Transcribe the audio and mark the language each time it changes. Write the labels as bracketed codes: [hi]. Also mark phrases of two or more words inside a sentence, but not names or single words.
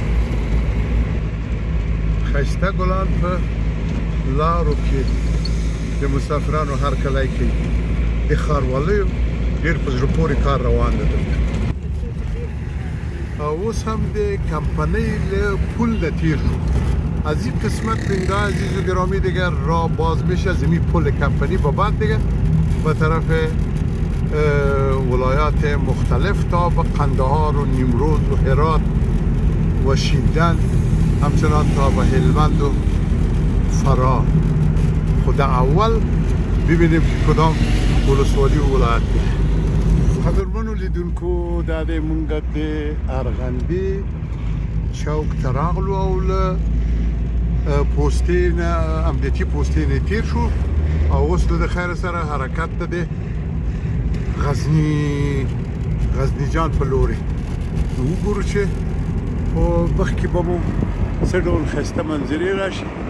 [ps] ښایسته ګلان په لارو کې د مسافرانو هرکلی کوي. د ښاروالیو ډېر په زړه پورې کار روان ده. او اوس هم د کمپنۍ له پل نه تیر شو. [fa] از این قسمت بینده عزیز و گرامی دیگر راه باز میشه از این پل کمپنی به بعد دیگه به طرف ولایات مختلف تا به قندهار و نیمروز و هرات و شیندن، همچنان تا به هلمند و فراه. خود اول ببینیم که کدام ولسوالی و ولایت دیگه. [ps] قدرمنو لیدونکو دا د مونږ د ارغندې چوک ته راغلو او له پوستې نه امنیتي پوستې نه تیر شو او اوس د خیر سره حرکت ته د غزنیجان په لورې وګورو چې په مخ کې به مو څه ډول ښایسته منظرې راشي.